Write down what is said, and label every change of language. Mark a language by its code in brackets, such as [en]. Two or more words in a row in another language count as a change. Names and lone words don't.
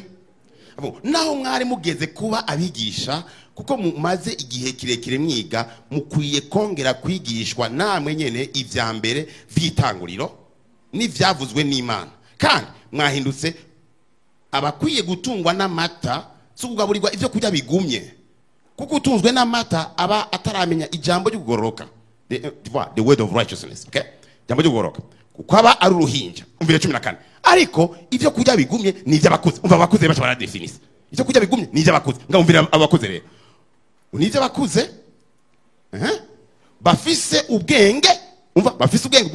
[rn] Naho mwari mugeze kuba abigisha, kuko mumaze igihe kirekire mwiga, mukwiye kongera kwigishwa namwe nyene ivya mbere vy'itanguriro n'ivyavuzwe n'Imana, kandi mwahindutse abakwiye gutungwa n'amata, so kugaburirwa ivyo kurya bigumye, kuko utunzwe n'amata aba ataramenya ijambo ryo kugororoka, [en] the word of righteousness. [rn] Okay, ijambo ryo kugororoka kuko aba ari uruhinja. Umvire 14. Ariko ivyo kurya bigumye ni ivy'abakuze. Umva abakuze bacha baradefinisa ivyo kurya bigumye ni ivy'abakuze. Ngumvira abakuze rero ni ivy'abakuze bafise ubwenge. Umva, bafise ubwenge.